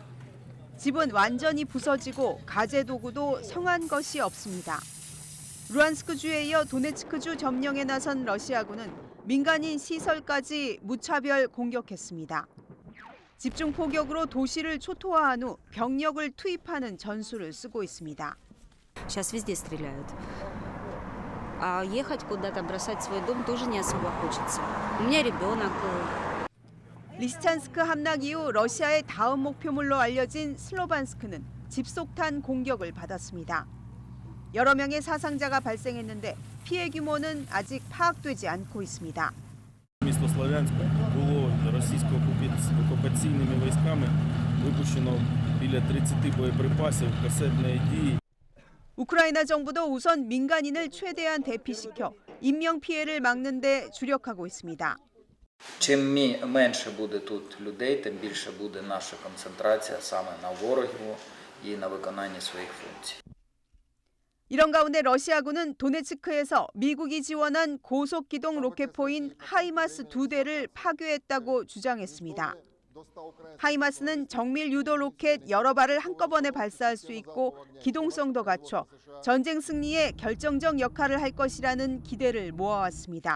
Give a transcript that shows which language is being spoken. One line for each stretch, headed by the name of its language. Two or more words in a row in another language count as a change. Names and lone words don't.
Korean: 집은 완전히 부서지고 가재 도구도 성한 것이 없습니다. 루안스크주에 이어 도네츠크주 점령에 나선 러시아군은 민간인 시설까지 무차별 공격했습니다. 집중 포격으로 도시를 초토화한 후 병력을 투입하는 전술을 쓰고 있습니다.
Russian: Сейчас везде стреляют. А ехать куда-то, бросать свой дом тоже не особо хочется. У меня ребенок.
Korean: 리시찬스크 함락 이후 러시아의 다음 목표물로 알려진 슬로반스크는 집속탄 공격을 받았습니다. 여러 명의 사상자가 발생했는데 피해 규모는 아직 파악되지 않고 있습니다.
Ukrainian: Місто Слов'янське було російсько-окупаційними військами випущено біля 30 боєприпасів касетної дії.
Korean: 우크라이나 정부도 우선 민간인을 최대한 대피시켜 인명 피해를 막는 데 주력하고 있습니다.
Ukrainian: Чим менше буде тут людей, тим більше буде наша концентрація саме на ворогів і на виконанні своїх функцій.
Korean: 이런 가운데 러시아군은 도네츠크에서 미국이 지원한 고속기동 로켓포인 하이마스 2대를 파괴했다고 주장했습니다. 하이마스는 정밀 유도 로켓 여러 발을 한꺼번에 발사할 수 있고 기동성도 갖춰 전쟁 승리에 결정적 역할을 할 것이라는 기대를 모아왔습니다.